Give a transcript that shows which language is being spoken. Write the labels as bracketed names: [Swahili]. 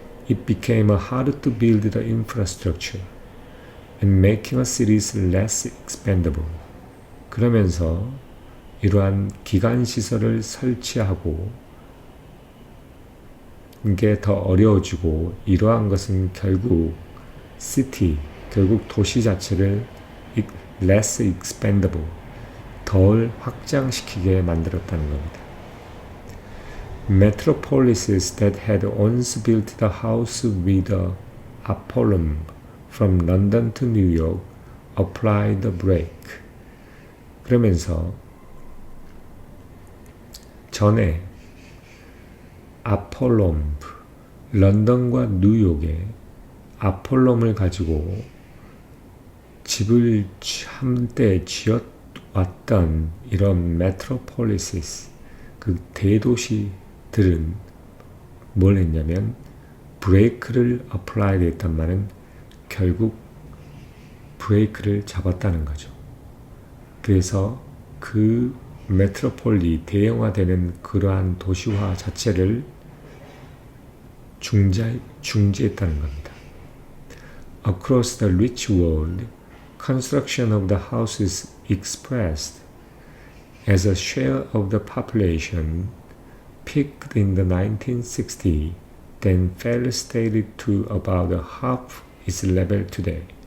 [English] It became hard to build the infrastructure and making a cities less expandable. [Korean] 그러면서 이러한 기반 시설을 설치하고 이게 더 어려워지고, 이러한 것은 결국 결국 도시 자체를 [English] less expandable, [Korean] 덜 확장시키게 만들었다는 겁니다. [English] Metropolises that had once built the house with a apollum from London to New York applied the brake. [Korean] 그러면서 전에 아폴롬, 런던과 뉴욕에 아폴롬을 가지고 집을 한때 지어왔던 이런 메트로폴리시스, 그 대도시들은 뭘 했냐면 브레이크를 어플라이 했단 말은 결국 브레이크를 잡았다는 거죠. 그래서 그 메트로폴리, 대형화되는 그러한 도시화 자체를 중지했다는 겁니다. [English] Across the rich world, construction of the houses expressed as a share of the population peaked in the 1960s, then fell steadily to about half its level today.